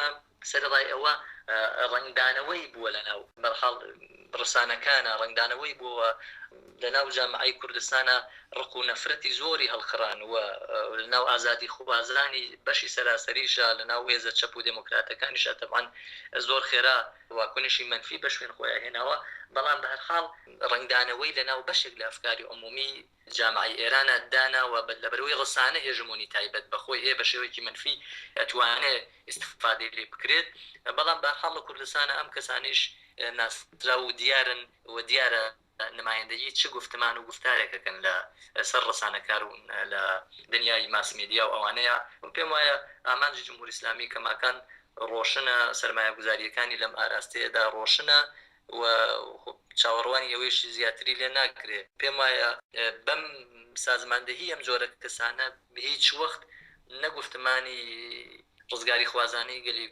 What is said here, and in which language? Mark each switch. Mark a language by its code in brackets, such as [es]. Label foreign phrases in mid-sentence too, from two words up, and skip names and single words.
[ckb] سەرڕای ئەوە ڕنگدانەوەی بووە لەناو بەرحاڵ ڕسانەکانە ڕنگدانەوەی بووە لەناو جامعەی کوردستانە ڕق و نەفرەتی زۆری هەڵخڕان و لەناو ئازادی خوازانی بەشی سەراسەریشە لەناو وێزە چەپ و دموکراتەکانیشە تەبعاً زۆر خێرا واکنشی منفی بە شوێن خۆیان هێناوە بەڵام بە هەر حاڵ ڕنگدانەوەی لەناو بەشێک لە ئەفکاری عمومی جامعی ئێرانە داناوە لەبەرەوەی ڕسانە هێژمۆنی تایبەت بەخۆی هەیە بە شێوەیەکی منفی ئەتوانێت ئیستفادەی لێ بکرێت بەڵام بە حاڵ لە کوردستانە ئەم کەسانیش ناسرا و دیارن و دیارە نمایندگی چه گفتمان و گفتارێکەکەن لە سەر ڕسانەکار و لە دنیای ماسمێدیا و ئەوانەیە پێم وایە ئامانجی جمهوری ئیسلامی کەماکان ڕۆشنە سەرمایە گوزاریەکانی لەم ئاراستەیەدا ڕۆشنە و چاوەڕوانی ئەوەیشی زیاتری لێ ناکرێت پێم وایە بەم سازماندەهی ئەم جۆرە کەسانە هیچ وەخت نەگفتمانی ڕزگاری خوازانی گەلی